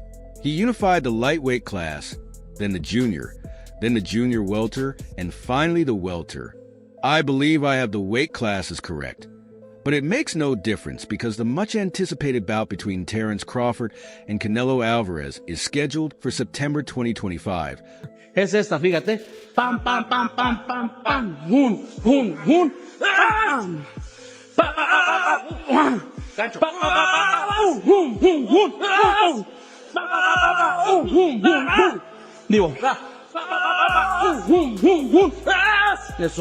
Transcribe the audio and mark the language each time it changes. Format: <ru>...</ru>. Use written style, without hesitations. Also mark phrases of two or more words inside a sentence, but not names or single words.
<en>He unified the lightweight class, then the junior welter, and finally the welter. I believe I have the weight classes correct. But it makes no difference because the much-anticipated bout between Terence Crawford and Canelo Alvarez is scheduled for September 2025.</en> <es>Es esta, fíjate. Pam, pam, pam, pam, pam, pam. Hun, hun, hun. Pam. Gancho. Hun, hun, hun. Digo. Hun, hun, hun. Eso.</es>